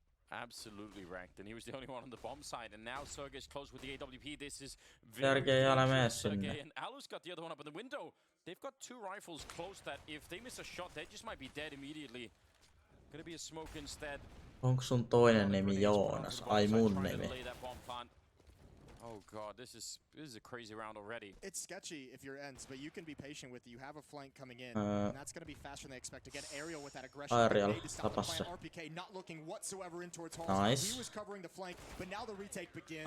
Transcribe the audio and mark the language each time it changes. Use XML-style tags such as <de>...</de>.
<en>Absolutely wrecked, and he was the only one on the bomb side. And now Sergey's close with the AWP. This is</en> <fi>Sergey, älä mene sinne.</fi> <en>And Alu's got the other one up in the window. They've got two rifles close that if they miss a shot, they just might be dead immediately. Gonna be a smoke instead.</en> <fi>Onko sun toinen nimi Joonas? Ai mun nimi.</fi> <en>Oh god, this is a crazy round already. It's sketchy if you're Ence, but you can be patient with it. You have a flank coming in, and that's going to be faster than they expect. Again, Aerial with that aggression.</en> <fi>Ariel, tapas se.</fi> <en>RPK not looking whatsoever in towards Halls. Nice. He was covering the flank, but now the retake begins.</en>